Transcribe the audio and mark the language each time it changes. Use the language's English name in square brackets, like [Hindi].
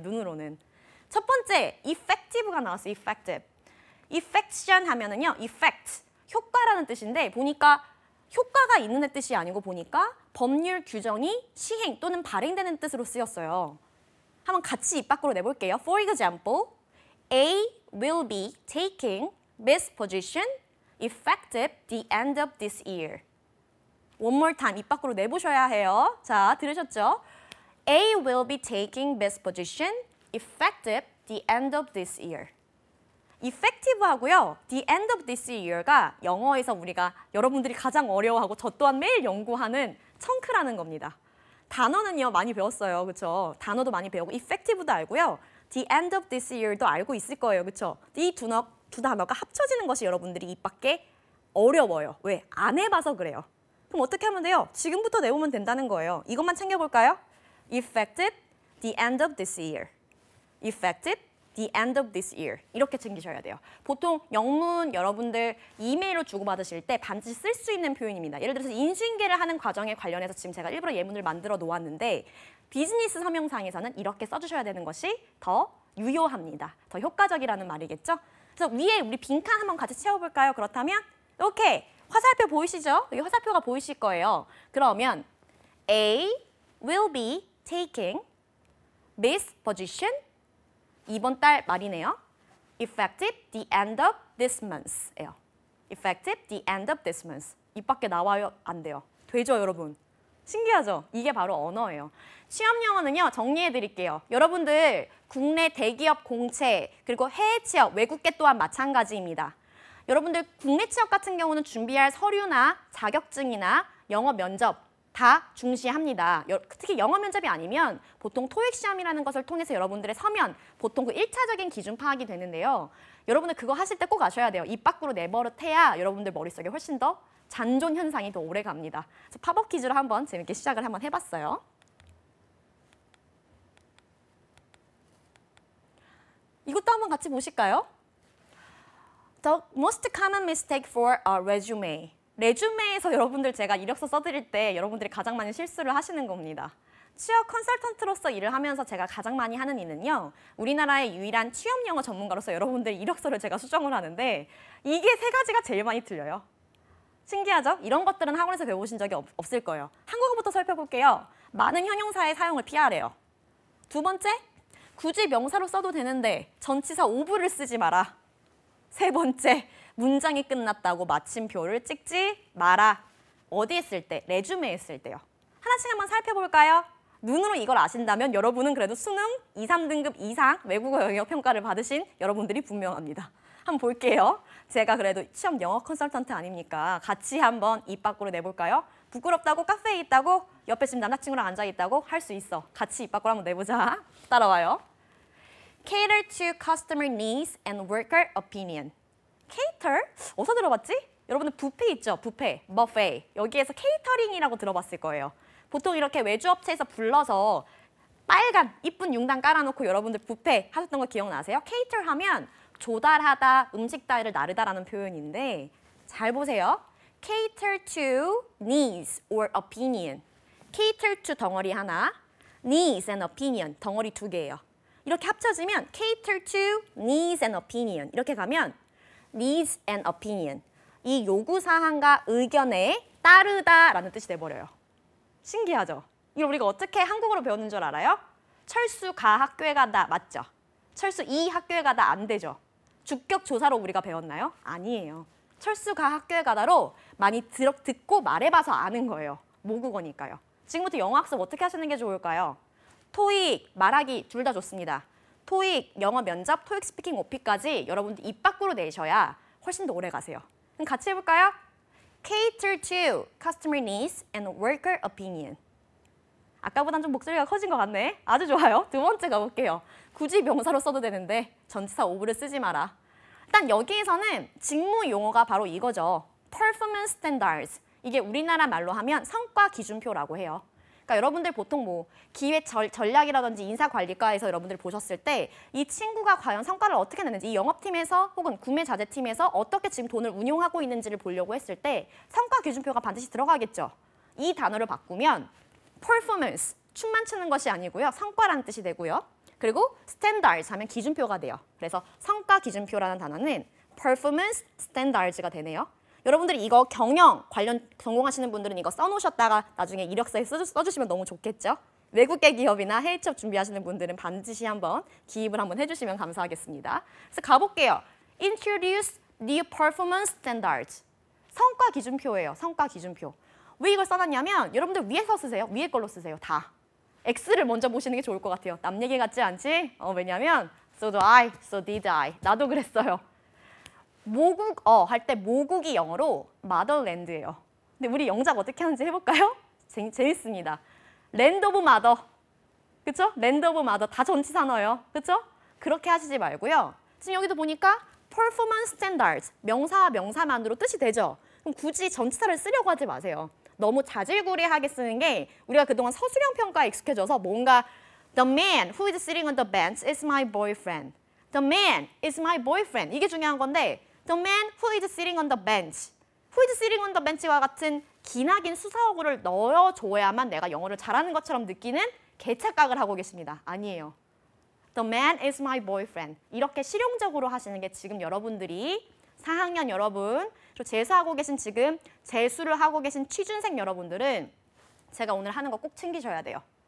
[Korean] 눈으로는. 첫 번째, effective가 나왔어요. effective. effection 하면은요. effect, 효과라는 뜻인데 보니까 효과가 있는 뜻이 아니고 보니까 법률 규정이 시행 또는 발행되는 뜻으로 쓰였어요. 한번 같이 입 밖으로 내볼게요. [English] For example, A will be taking this position effective the end of this year. One more time, [Korean] 입 밖으로 내보셔야 해요. 자, 들으셨죠? [English] A will be taking this position effective the end of this year. [Korean] effective하고요. [English] the end of this year [Korean] 가 영어에서 우리가 여러분들이 가장 어려워하고 저 또한 매일 연구하는 청크라는 겁니다. 단어는요. 많이 배웠어요. 그렇죠? 단어도 많이 배우고 effective도 알고요. [English] the end of this year [Korean] 도 알고 있을 거예요. 그렇죠? 이 두 단어가 합쳐지는 것이 여러분들이 입 밖에 어려워요. 왜? 안 해봐서 그래요. 그럼 어떻게 하면 돼요? 지금부터 내우면 된다는 거예요. 이것만 챙겨볼까요? [English] effective, the end of this year. effective, the end of this year. [Korean] 이렇게 챙기셔야 돼요. 보통 영문 여러분들 이메일로 주고받으실 때 반드시 쓸 수 있는 표현입니다. 예를 들어서 인수인계를 하는 과정에 관련해서 지금 제가 일부러 예문을 만들어 놓았는데 비즈니스 서명상에서는 이렇게 써주셔야 되는 것이 더 유효합니다. 더 효과적이라는 말이겠죠? 그래서 위에 우리 빈칸 한번 같이 채워볼까요? 그렇다면 오케이. 화살표 보이시죠? 여기 화살표가 보이실 거예요. [English] 그러면 A will be taking this position [Korean] 이번 달 말이네요. [English] effective the end of this month예요. effective the end of this month. [Korean] 입 밖에 나와요? 안 돼요. 되죠, 여러분? 신기하죠? 이게 바로 언어예요. 취업 영어는요, 정리해 드릴게요. 여러분들 국내 대기업 공채 그리고 해외 취업, 외국계 또한 마찬가지입니다. 여러분들 국내 취업 같은 경우는 준비할 서류나 자격증이나 영어 면접 다 중시합니다. 특히 영어 면접이 아니면 보통 토익 시험이라는 것을 통해서 여러분들의 서면, 보통 그 1차적인 기준 파악이 되는데요. 여러분들 그거 하실 때 꼭 아셔야 돼요. 입 밖으로 내버릇해야 여러분들 머릿속에 훨씬 더 잔존 현상이 더 오래 갑니다. 그래서 팝업 퀴즈로 한번 재밌게 시작을 한번 해봤어요. 이것도 한번 같이 보실까요? [English] The most common mistake for a resume. [Korean] 레주메에서 여러분들 제가 이력서 써드릴 때 여러분들이 가장 많이 실수를 하시는 겁니다. 취업 컨설턴트로서 일을 하면서 제가 가장 많이 하는 일은요. 우리나라의 유일한 취업 영어 전문가로서 여러분들 이력서를 제가 수정을 하는데 이게 세 가지가 제일 많이 틀려요. 신기하죠? 이런 것들은 학원에서 배워보신 적이 없을 거예요. 한국어부터 살펴볼게요. 많은 형용사의 사용을 피하래요. 두 번째, 굳이 명사로 써도 되는데 전치사 오브를 쓰지 마라. 세 번째, 문장이 끝났다고 마침표를 찍지 마라. 어디에 쓸 때? 레주메에 쓸 때요. 하나씩 한번 살펴볼까요? 눈으로 이걸 아신다면 여러분은 그래도 수능 2, 3등급 이상 외국어 영역 평가를 받으신 여러분들이 분명합니다. 한번 볼게요. 제가 그래도 취업 영어 컨설턴트 아닙니까? 같이 한번 입 밖으로 내볼까요? 부끄럽다고 카페에 있다고 옆에 지금 남자친구랑 앉아있다고 할 수 있어. 같이 입 밖으로 한번 내보자. 따라와요. [English] Cater to customer needs and worker opinion. [Korean] Cater? 어디서 들어봤지? 여러분들 뷔페 있죠? 뷔페, buffet. 여기에서 케이터링이라고 들어봤을 거예요. 보통 이렇게 외주업체에서 불러서 빨간 이쁜 융단 깔아놓고 여러분들 뷔페 하셨던 거 기억나세요? Cater 하면 조달하다, 음식 따위를 나르다라는 표현인데 잘 보세요. [English] Cater to needs or opinion. [Korean] Cater to 덩어리 하나, needs and opinion 덩어리 두 개예요. 이렇게 합쳐지면 [English] cater to needs and opinion [Korean] 이렇게 가면 needs and opinion 이 요구사항과 의견에 따르다라는 뜻이 돼버려요. 신기하죠? 이걸 우리가 어떻게 한국어로 배웠는 줄 알아요? 철수 가 학교에 가다 맞죠? 철수 이 학교에 가다 안 되죠? 주격 조사로 우리가 배웠나요? 아니에요. 철수 가 학교에 가다로 많이 듣고 말해봐서 아는 거예요. 모국어니까요. 지금부터 영어 학습 어떻게 하시는 게 좋을까요? 토익, 말하기 둘 다 좋습니다. 토익, 영어 면접, 토익 스피킹 오피까지 여러분들 입 밖으로 내셔야 훨씬 더 오래 가세요. 그럼 같이 해볼까요? [English] Cater to customer needs and worker opinion. [Korean] 아까보단 좀 목소리가 커진 것 같네. 아주 좋아요. 두 번째 가볼게요. 굳이 명사로 써도 되는데 전치사 오브를 쓰지 마라. 일단 여기에서는 직무 용어가 바로 이거죠. [English] Performance standards. [Korean] 이게 우리나라 말로 하면 성과 기준표라고 해요. 그러니까 여러분들 보통 뭐 기획 전략이라든지 인사관리과에서 여러분들 보셨을 때 이 친구가 과연 성과를 어떻게 내는지 이 영업팀에서 혹은 구매 자재팀에서 어떻게 지금 돈을 운용하고 있는지를 보려고 했을 때 성과 기준표가 반드시 들어가겠죠. 이 단어를 바꾸면 performance, 춤만 추는 것이 아니고요. 성과라는 뜻이 되고요. 그리고 standards 하면 기준표가 돼요. 그래서 성과 기준표라는 단어는 performance standards가 되네요. 여러분들이 이거 경영 관련 전공하시는 분들은 이거 써놓으셨다가 나중에 이력서에 써주시면 너무 좋겠죠? 외국계 기업이나 해외 취업 준비하시는 분들은 반드시 한번 기입을 한번 해주시면 감사하겠습니다. 그래서 가볼게요. [English] Introduce new performance standards. [Korean] 성과 기준표예요. 성과 기준표. 왜 이걸 써놨냐면 여러분들 위에서 쓰세요. 위에 걸로 쓰세요. 다. X를 먼저 보시는 게 좋을 것 같아요. 남 얘기 같지 않지? 왜냐면 [English] so do I, so did I. [Korean] 나도 그랬어요. 모국어 할 때 모국이 영어로 motherland예요. 근데 우리 영작 어떻게 하는지 해볼까요? 재밌습니다. [English] land of mother. [Korean] 그쵸? [English] land of mother [Korean] 다 전치사 넣어요. 그쵸? 그렇게 하시지 말고요. 지금 여기도 보니까 performance standards 명사와 명사만으로 뜻이 되죠? 그럼 굳이 전치사를 쓰려고 하지 마세요. 너무 자질구레하게 쓰는 게 우리가 그동안 서술형 평가에 익숙해져서 뭔가 [English] The man who is sitting on the bench is my boyfriend. The man is my boyfriend. [Korean] 이게 중요한 건데 [English] The man who is sitting on the bench. Who is sitting on the bench [Korean] 와 같은 기나긴 수사어구를 넣어줘야만 내가 영어를 잘하는 것처럼 느끼는 개착각을 하고 계십니다. 아니에요. [English] The man is my boyfriend. [Korean] 이렇게 실용적으로 하시는 게 지금 여러분들이 4학년 여러분, 그리고 재수하고 계신 지금 재수를 하고 계신 취준생 여러분들은 제가 오늘 하는 거 꼭 챙기셔야 돼요.